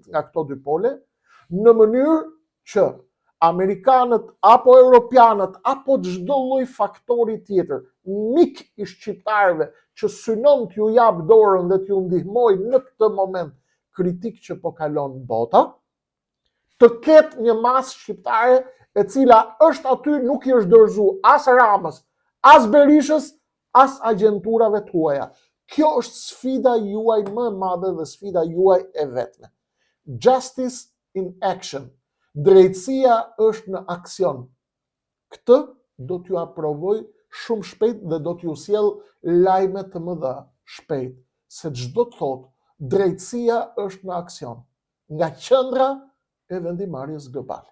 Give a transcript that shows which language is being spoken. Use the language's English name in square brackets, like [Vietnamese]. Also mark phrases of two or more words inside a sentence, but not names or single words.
[Albanian] nga këto dy pole, në mënyrë që amerikanët apo europianët apo çdo lloj faktori tjetër, mik i shqiptarëve që synon t'ju jap dorën dhe t'ju ndihmoj në këtë moment kritik që po kalon bota, të ketë një masë shqiptare e cila është aty, nuk i është dorëzuar as Ramës, as Berishës, as agjenturave tuaja. Kjo është sfida juaj më e madhe dhe sfida juaj e vetme. [English] Justice in action. [Albanian] Drejtësia është në aksion. Këtë do t'ju aprovoj shumë shpejt dhe do t'ju sjell lajme të mëdha shpejt, se çdo të thotë drejtësia është në aksion, nga qendra e vendimarrjes globale.